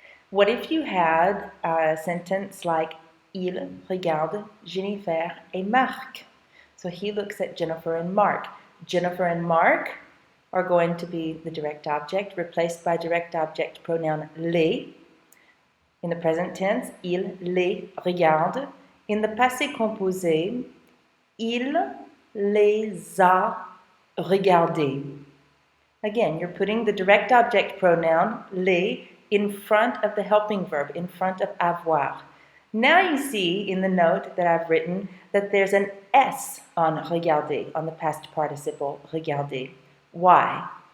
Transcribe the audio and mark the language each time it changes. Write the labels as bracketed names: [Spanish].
[English] What if you had a sentence like [French] il regarde Jennifer et Marc? [English] So he looks at Jennifer and Mark. Jennifer and Mark are going to be the direct object, replaced by direct object pronoun les. In the present tense, [French] il les regarde. [English] In the passé composé, [French] il les a regardés. [English] Again, you're putting the direct object pronoun les in front of the helping verb, in front of avoir. Now you see in the note that I've written that there's an S on regarder, on the past participle regarder. Why?